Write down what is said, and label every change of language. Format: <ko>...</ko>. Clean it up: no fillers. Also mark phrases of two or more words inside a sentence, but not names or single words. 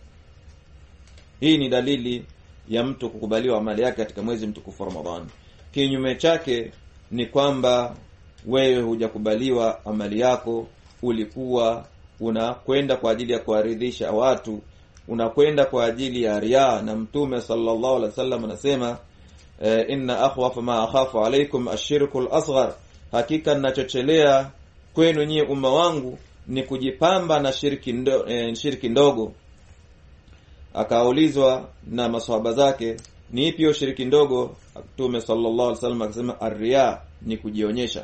<sw>Hii ni dalili ya mtu kukubaliwa amali yake katika mwezi mtukufu wa Ramadhani. Kinyume chake ni kwamba wewe hujakubaliwa amali yako, ulikuwa unakwenda kwa ajili ya kuaridhisha watu, unakwenda kwa ajili ya riya. Na Mtume</sw> <ar>صلى الله عليه وسلم</ar> <sw>anasema</sw> <ar>إن أخوف ما أخاف عليكم الشرك الأصغر,</ar> <sw>hakika ninachochelea kwenu nyie umma wangu ni kujipamba na shirki ndogo. Akaulizwa na maswahaba zake, ni ipi hiyo shirki ndogo? Mtume</sw> <ar>صلى الله عليه وسلم</ar> <sw>akasema ar-riya, ni kujionyesha.</sw>